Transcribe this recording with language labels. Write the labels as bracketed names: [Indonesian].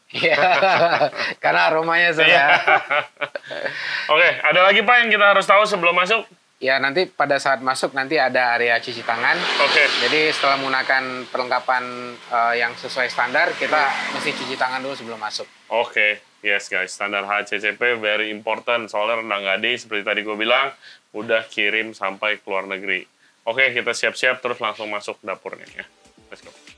[Indonesian] Iya, karena aromanya saya. Ada lagi Pak yang kita harus tahu sebelum masuk? Ya, nanti pada saat masuk nanti ada area cuci tangan. Jadi setelah menggunakan perlengkapan yang sesuai standar, kita mesti cuci tangan dulu sebelum masuk. [English] Yes guys, standar HACCP very important. [Indonesian] Soalnya rendang gade seperti tadi gue bilang, udah kirim sampai ke luar negeri. Kita siap-siap terus langsung masuk dapurnya ya. [English] Let's go.